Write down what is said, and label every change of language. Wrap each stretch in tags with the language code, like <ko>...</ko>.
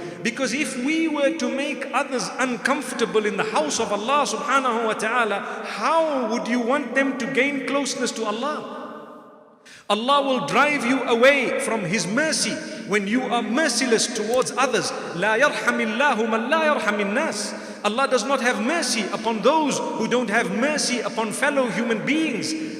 <en>Because if we were to make others uncomfortable in the house of Allah subhanahu wa ta'ala, how would you want them to gain closeness to Allah? Allah will drive you away from His mercy when you are merciless towards others.</en> <ar>لا يرحم الله من لا يرحم الناس.</ar> <en>Allah does not have mercy upon those who don't have mercy upon fellow human beings.</en>